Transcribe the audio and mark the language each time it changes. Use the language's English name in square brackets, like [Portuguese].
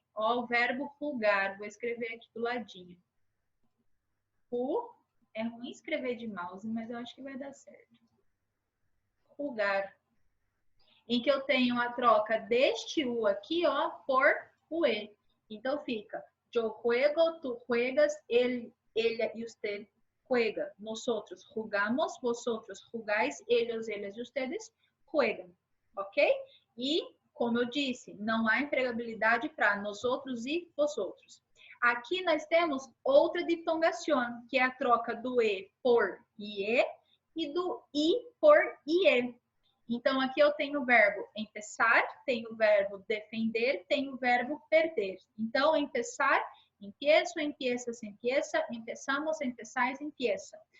[Portuguese] Ó, o verbo rugar, vou escrever aqui do ladinho. É ruim escrever de mouse, mas eu acho que vai dar certo. Rugar. Em que eu tenho a troca deste u aqui, ó, por o e. Então fica, [Spanish] yo juego, tu juegas, él, ella y usted juega. Nosotros jugamos, vosotros jugáis, ellos, ellas e ustedes juegam. Ok? [Portuguese] E, como eu disse, não há empregabilidade para nosotros e vosotros. Aqui nós temos outra diptongação, que é a troca do e por ie e do i por ie. Então, aqui eu tenho o verbo empezar, tenho o verbo defender, tenho o verbo perder. Então, [Spanish] empezar, empiezo, empiezas, empieza, empezamos, empezais, empieza.